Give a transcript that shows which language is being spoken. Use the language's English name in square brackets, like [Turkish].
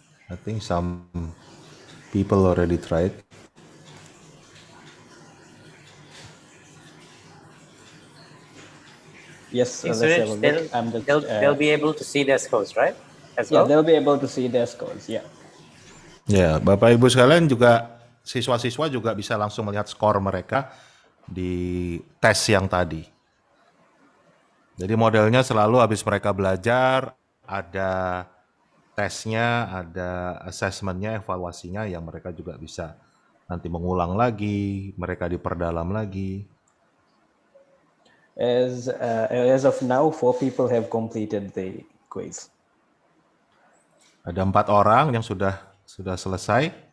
[English] I think some people already tried. Yes, let's Suraij, have a look. I'm just, they'll be able to see their scores, right? As yeah, well? they'll be able to see their scores. Yeah. [Indonesian] Ya, Bapak Ibu sekalian juga siswa-siswa juga bisa langsung melihat skor mereka di tes yang tadi. Jadi modelnya selalu habis mereka belajar, ada tesnya, ada assessmentnya, evaluasinya yang mereka juga bisa nanti mengulang lagi, mereka diperdalam lagi. [English] As of now, 4 people have completed the quiz. [Indonesian] Ada 4 orang yang sudah selesai.